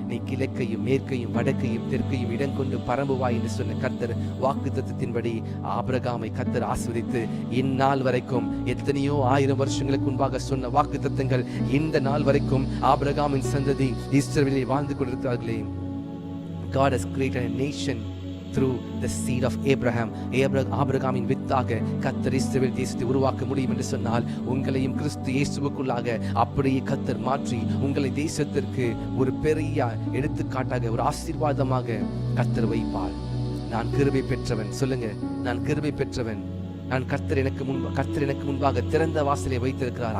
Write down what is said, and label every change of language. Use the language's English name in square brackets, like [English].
[Tamil] நீ கிழக்கையும் மேற்கையும் வடக்கையும் தெற்கையும் இடம் கொண்டு பரம்புவாய் என்று சொன்ன கர்த்தர் வாக்குத்தத்தத்தின்படி ஆபிரகாமை கர்த்தர் ஆசீர்வதித்து இந்நாள் வரைக்கும் எத்தனையோ 1000 வருஷங்களுக்கு முன்பாக சொன்ன வாக்குத்தத்தங்கள் இந்த நாள் வரைக்கும் ஆபிரகாமின் சந்ததி இஸ்ரவேலில் வாழ்ந்து கொண்டிருக்கிறார்களே. [English] God has created a nation through the seed of Abraham. [Tamil] ஆபிரகாமின் வித்தாக கர்த்தர் இஸ்ரவேல் தேசத்தை உருவாக்க முடியும் என்று சொன்னால் உங்களையும் கிறிஸ்து இயேசுவுக்குள்ளாக அப்படியே கர்த்தர் மாற்றி உங்களை தேசத்திற்கு ஒரு பெரிய எடுத்துக்காட்டாக ஒரு ஆசீர்வாதமாக கர்த்தர் வைப்பார். நான் கிருபை பெற்றவன். சொல்லுங்க, நான் கிருபை பெற்றவன். நான் கர்த்தர் எனக்கு முன்பாக திறந்த வாசலை வைத்திருக்கிறார்.